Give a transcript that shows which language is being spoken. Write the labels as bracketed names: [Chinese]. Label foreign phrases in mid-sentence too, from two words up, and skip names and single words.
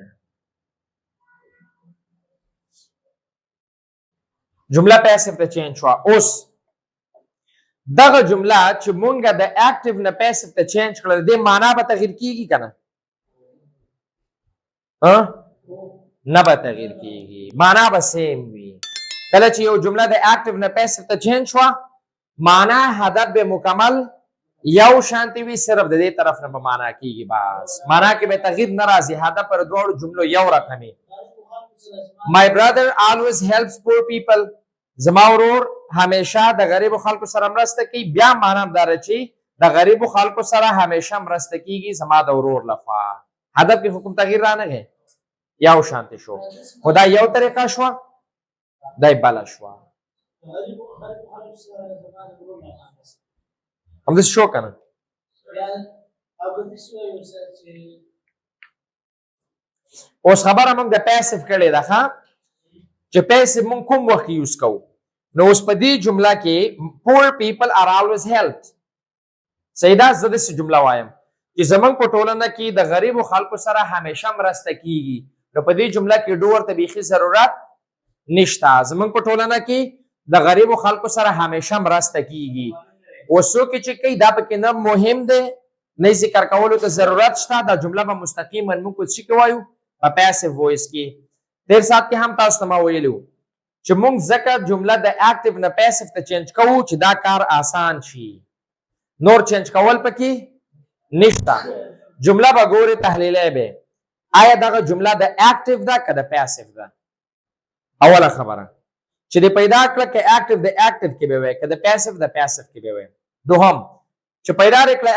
[Pashto] جمله passive ته change شوه. اوس دغه جمله چې مونږ د active نه passive ته change کړل د معنا به تغیر کیږي کنه؟ نه به تغیر کیږي. معنا به سیم وي. کله چې یو جمله د active نه passive ته change شوه معنا هدف به مکمل یو شانتی وي صرف د دې طرف نه به معنا کیږي. بس معنا کې به تغیر نه راځي. هدف پر دواړو جملو یو رقمي. [English] my brother always helps poor people. [Pashto] زما ورور همیشه د غریبو خلکو سره مرسته کوي. بیا معنا دار چې د غریبو خلکو سره همیشه مرسته کیږي زما د ورور لخوا. هدف کې حکم تغیر را نه غي یو شانتی شو. خدا یو طریقه شو دای بل شو. هم دې شو کنه. اوس خبره موږ د passive کړې ده ښا چې passive موږ کوم وخت یوز کوو. نو اوس په دې جمله کې [English] poor people are always helped. [Pashto] صحیح ده. زه داسې جمله وایم چې زمونږ په ټولنه کې د غریبو خلکو سره همیشه مرسته کیږي. نو په دې جمله کې ډو ورته بیخي ضرورت نشته. زمونږ په ټولنه کې د غریبو خلکو سره همیشه مرسته کیږي. اوس څوک چې کوي دا پکې نه مهم دی نه ذکر کولو ته ضرورت شته. دا جمله به مستقیما موږ څه کوو په [English] passive voice [Pashto] کې تیر سات کې هم تاسو ته ما ویلو چې موږ ځکه جمله د اکټیو نه پیسیو ته چینج کوو چې دا کار آسان شي نور چینج کول پکې نشته جمله به ګورې تحلیلی به آیا دغه جمله د اکټیو ده که د پیسیو ده اوله خبره چې د پیدا کړه که اکټیو د اکټیو کې به وي که د پیسیو د پیسیو کې به وي دوهم چې پیدا یې کړه